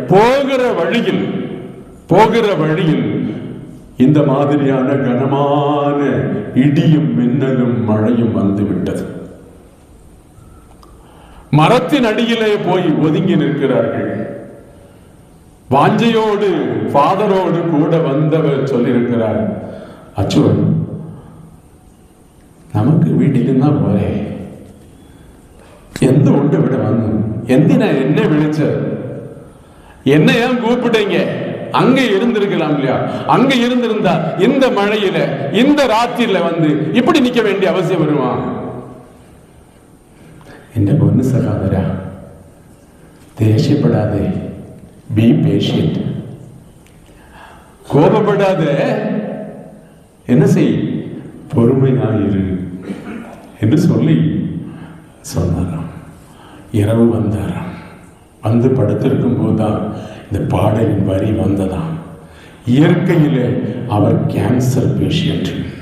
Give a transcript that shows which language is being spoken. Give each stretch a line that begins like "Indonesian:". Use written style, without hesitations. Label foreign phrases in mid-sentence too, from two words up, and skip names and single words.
Tamil: போகிற வழியில் இந்த மாதிரியான கனமான இடியும் மின்னலும் மழையும் வந்துவிட்டது. மரத்தின் அடியிலே போய் ஒதுங்கி நிற்கிறார்கள். வாஞ்சையோடு ஃபாதரோடு கூட வந்தவர் சொல்லியிருக்கிறார், அச்சோ
Malayalam: നമുക്ക് വീട്ടിലിരുന്നാ പോലെ, എന്തുകൊണ്ട് ഇവിടെ വന്നു, എന്തിനാ എന്നെ വിളിച്ചത്, എന്നെ ഞാൻ കൂപ്പിട്ടீங்க,
Tamil: அங்க இருந்திருக்கலாம் இல்லையா, அங்க இருந்திருந்தா இந்த மழையில இந்த ராத்திரில வந்து இப்படி நிக்க வேண்டிய அவசியம் வருமா?
Malayalam: എന്റെ പൊന്നു സഹോദര, ദേഷ്യപ്പെടാതെ,
English: be patient.
Tamil: கோபப்படாத, என்ன செய், பொறுமையாயிரு என்று சொல்லி சொன்னாராம். இரவு வந்தாராம். வந்து படுத்திருக்கும் போதுதான் இந்த பாடலின் வரி வந்ததாம். இயற்கையிலே அவர்
English: cancer patient.